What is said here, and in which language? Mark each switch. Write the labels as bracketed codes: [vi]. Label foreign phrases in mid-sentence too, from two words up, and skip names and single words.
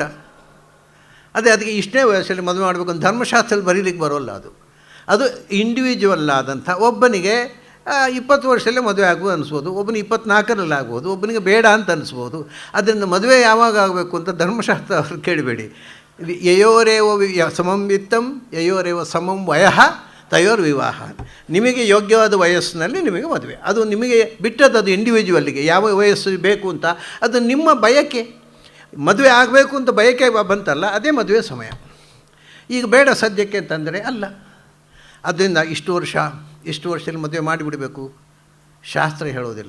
[kn] ಅದಕ್ಕೆ ಇಷ್ಟನೇ ವಯಸ್ಸಲ್ಲಿ ಮದುವೆ ಮಾಡಬೇಕು ಅಂತ ಧರ್ಮಶಾಸ್ತ್ರದಲ್ಲಿ ಬರೀಲಿಕ್ಕೆ ಬರೋಲ್ಲ. ಅದು ಇಂಡಿವಿಜುವಲ್ ಆದಂಥ ಒಬ್ಬನಿಗೆ 20 ವರ್ಷದಲ್ಲೇ ಮದುವೆ ಆಗ್ಬೋದು ಅನಿಸ್ಬೋದು, ಒಬ್ಬನಿಗೆ 24ರಲ್ಲಿ ಆಗ್ಬೋದು, ಒಬ್ಬನಿಗೆ ಬೇಡ ಅಂತ ಅನಿಸ್ಬೋದು. ಅದರಿಂದ ಮದುವೆ ಯಾವಾಗ ಆಗಬೇಕು ಅಂತ ಧರ್ಮಶಾಸ್ತ್ರ ಅವ್ರು ಕೇಳಬೇಡಿ. [sa] ಯಯೋರೇವ ಸಮಂ ವಿತ್ತಂ ಯಯೋರೇವ ಸಮಂ ವಯಃ ತಯೋರ್ ವಿವಾಹ. [kn] ನಿಮಗೆ ಯೋಗ್ಯವಾದ ವಯಸ್ಸಿನಲ್ಲಿ ನಿಮಗೆ ಮದುವೆ, ಅದು ನಿಮಗೆ ಬಿಟ್ಟದ್ದು, ಅದು ಇಂಡಿವಿಜುವಲ್ಲಿಗೆ ಯಾವ ವಯಸ್ಸು ಬೇಕು ಅಂತ ಅದು ನಿಮ್ಮ ಬಯಕೆ. ಮದುವೆ ಆಗಬೇಕು ಅಂತ ಬಯಕೆ ಬಂತಲ್ಲ, ಅದೇ ಮದುವೆ ಸಮಯ. ಈಗ ಬೇಡ ಸದ್ಯಕ್ಕೆ ಅಂತಂದರೆ ಅಲ್ಲ. ಅದರಿಂದ ಇಷ್ಟು ವರ್ಷದಲ್ಲಿ ಮದುವೆ ಮಾಡಿಬಿಡಬೇಕು ಶಾಸ್ತ್ರ ಹೇಳೋದಿಲ್ಲ.